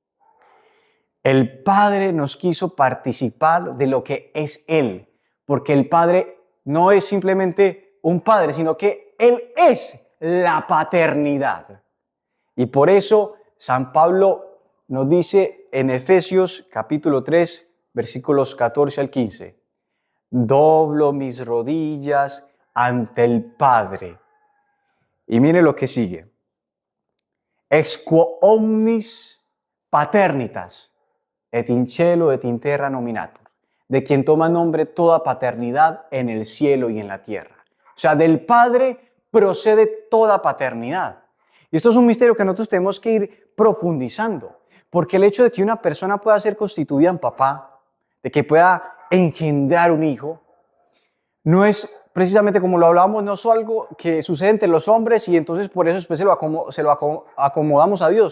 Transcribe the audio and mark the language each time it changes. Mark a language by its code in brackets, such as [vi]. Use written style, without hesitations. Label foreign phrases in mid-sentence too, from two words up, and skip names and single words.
[es] El Padre nos quiso participar de lo que es Él, porque el Padre no es simplemente un Padre, sino que Él es la paternidad. Y por eso San Pablo nos dice en Efesios capítulo 3, versículos 14 al 15, doblo mis rodillas ante el Padre. Y mire lo que sigue. [la] Ex quo omnis paternitas et in cielo et in terra nominatur, [es] de quien toma nombre toda paternidad en el cielo y en la tierra. O sea, del Padre procede toda paternidad. Y esto es un misterio que nosotros tenemos que ir profundizando, porque el hecho de que una persona pueda ser constituida en papá, de que pueda engendrar un hijo, no es precisamente como lo hablábamos, no es algo que sucede entre los hombres y entonces por eso después se lo acomodamos a Dios.